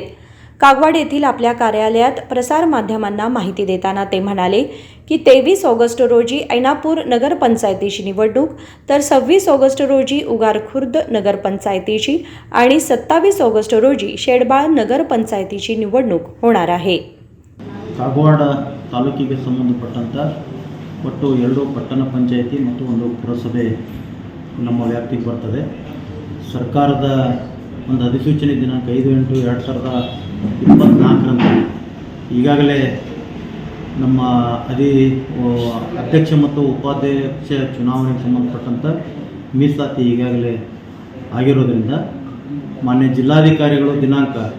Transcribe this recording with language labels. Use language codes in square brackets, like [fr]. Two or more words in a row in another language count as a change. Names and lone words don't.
[mr] कागवाड येथील आपल्या कार्यालयात प्रसारमाध्यमांना माहिती देताना ते म्हणाले की 23 ऑगस्ट रोजी ऐनापूर नगरपंचायतीची निवडणूक तर 26 ऑगस्ट रोजी उगार खुर्द नगरपंचायतीची आणि 27 ऑगस्ट रोजी शेडबाळ नगरपंचायतीची निवडणूक होणार आहे. [kn] ಕಾಗವಾಡ ತಾಲೂಕಿಗೆ ಸಂಬಂಧಪಟ್ಟಂಥ ಒಟ್ಟು 2 ಪಟ್ಟಣ ಪಂಚಾಯಿತಿ ಮತ್ತು 1 ಪುರಸಭೆ ನಮ್ಮ ವ್ಯಾಪ್ತಿಗೆ ಬರ್ತದೆ. ಸರ್ಕಾರದ ಒಂದು ಅಧಿಸೂಚನೆ ದಿನಾಂಕ 5/8/2024 ಈಗಾಗಲೇ ನಮ್ಮ ಅಧ್ಯಕ್ಷ ಮತ್ತು ಉಪಾಧ್ಯಕ್ಷ ಚುನಾವಣೆಗೆ ಸಂಬಂಧಪಟ್ಟಂಥ ಮೀಸಲಾತಿ ಈಗಾಗಲೇ ಆಗಿರೋದರಿಂದ ಮಾನ್ಯ ಜಿಲ್ಲಾಧಿಕಾರಿಗಳು ದಿನಾಂಕ